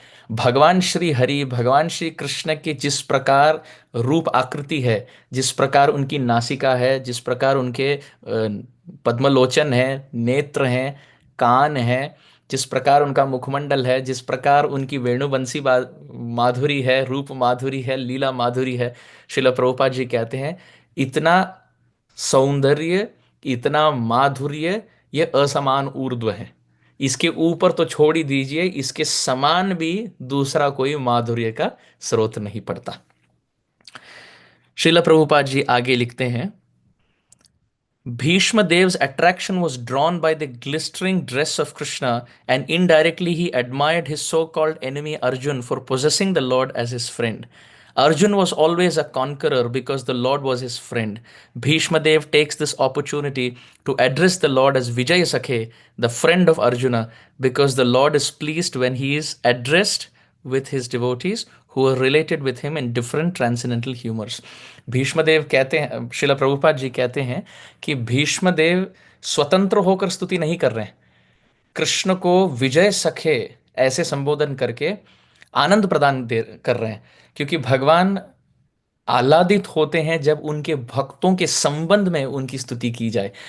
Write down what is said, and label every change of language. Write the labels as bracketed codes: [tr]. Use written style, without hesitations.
[hi] भगवान श्री हरि, भगवान श्री कृष्ण की जिस प्रकार रूप आकृति है, जिस प्रकार उनकी नासिका है, जिस प्रकार उनके पद्मलोचन है, नेत्र हैं, कान है, जिस प्रकार उनका मुखमंडल है, जिस प्रकार उनकी वेणुबंसी माधुरी है, रूप माधुरी है, लीला माधुरी है, श्रील प्रभुपाद जी कहते हैं इतना सौंदर्य, इतना माधुर्य, ये असमान ऊर्ध्व है। इसके ऊपर तो छोड़ ही दीजिए, इसके समान भी दूसरा कोई माधुर्य का स्रोत नहीं पड़ता। श्रील प्रभुपाद जी आगे लिखते हैं, [en] Bhishma Dev's attraction was drawn by the glistering dress of Krishna, and indirectly he admired his so called enemy Arjun for possessing the Lord as his friend. Arjun was always a conqueror because the Lord was his friend. Bhishma Dev takes this opportunity to address the Lord as Vijay Sakhe, the friend of Arjuna, because the Lord is pleased when he is addressed with his devotees who are related with him in different transcendental humors. [hi] Bhishmadev कहते हैं, शिला प्रभुपाद जी कहते हैं कि भीष्मदेव स्वतंत्र होकर स्तुति नहीं कर रहे हैं, कृष्ण को विजय सखे ऐसे संबोधन करके आनंद प्रदान दे कर रहे हैं, क्योंकि भगवान आह्लादित होते हैं जब उनके भक्तों के संबंध में उनकी स्तुति की जाए।